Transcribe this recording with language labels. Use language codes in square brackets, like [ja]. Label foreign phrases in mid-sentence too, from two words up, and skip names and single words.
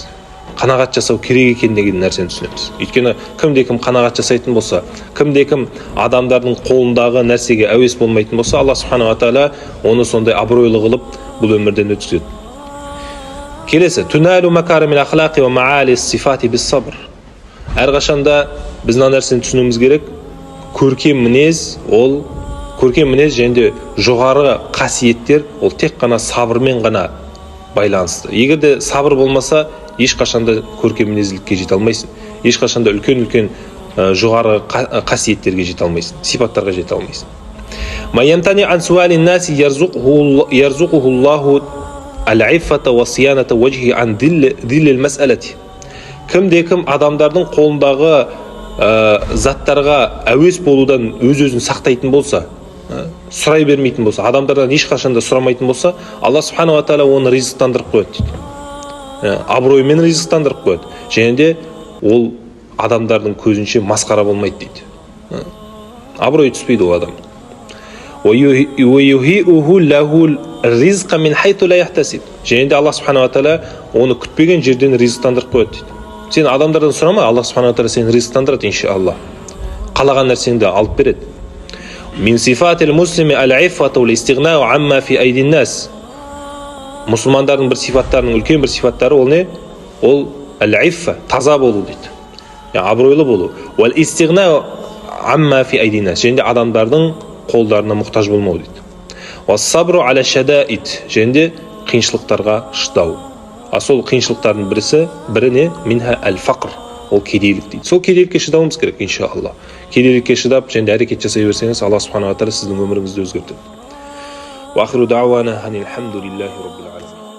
[kk] Қанағат жасау керек екен деген нәрсені түсінеміз. Өйткені кімде-кім қанағат жасайтын болса, кімде-кім адамдардың қолындағы нәрсеге әуес болмайтын болса, Алла [ar] سبحانه وتعالى [kk] оны сондай абыройлы қылып бұл өмірден өткізеді. [ar] Келесі, تنال مكارم الأخلاق ومعالي الصفات بالصبر. [kk] Әрқашанда біз мына нәрсені түсінуіміз керек. Көркем мінез және де жоғары қасиеттер ол тек қана сабырмен ғана байланысты. Егер де сабыр болмаса, ешқашанда көркем мінезділікке жете алмайсың. Ешқашанда үлкен жоғары қасиеттерге жете алмайсың, сипаттарға жете алмайсың. [ar] ما يمتنع عن سؤال الناس يرزقه الله العفة وصيانة وجهه عن ذل المسألة. [kk] Кім адамдардың қолындағы заттарға әуес болудан өз-өзін сақтайтын болса, сұрай бермейтін болса, адамдардан ешқашанда сұрамайтын болса, Алла [ar] سبحانه وتعالى [kk] оны ризықтандырып қояды дейді. Абыроймен ризықтандырып қояды. Және де ол адамдардың көзінше масқара болмайды дейді. Абырой түспейді ол адам. Және де Алла [ar] سبحانه وتعالى [kk] оны күтпеген жерден ризықтандырып қояды дейді. Сен адамдардан сұрама, Алла [ar] سبحانه وتعالى [kk] сені ризықтандырады иншалла. Қалаған нәрсеңді алып береді. [ar] من صفات المسلم العفة والاستغناء عما في أيدي الناس. [kk] Мұсылмандардың бір сифаттарының үлкен бір сифаттары ол не? Ол ал-иффа, таза болу дейді. Яғни абыройлы болу. [ar] والاستغناء عما في أيدي الناس. [kk] Және де адамдардың қолдарына мұқтаж болмау дейді. [ar] والصبر على الشدائد. [kk] Және де қиыншылықтарға шыдау. Сол қиыншылықтардың бірі не? [ar] منها الفقر. [kk] Ол кедейлік дейді. Сол кедейлікке шыдауымыз керек иншалла. Кедейлікке шыдап, және әрекет жасай берсеңіз, Алла [ar] سبحانه وتعالى [kk] сіздің өміріңізді өзгертеді. [ar] وآخر دعوانا أن الحمد لله رب العالمين.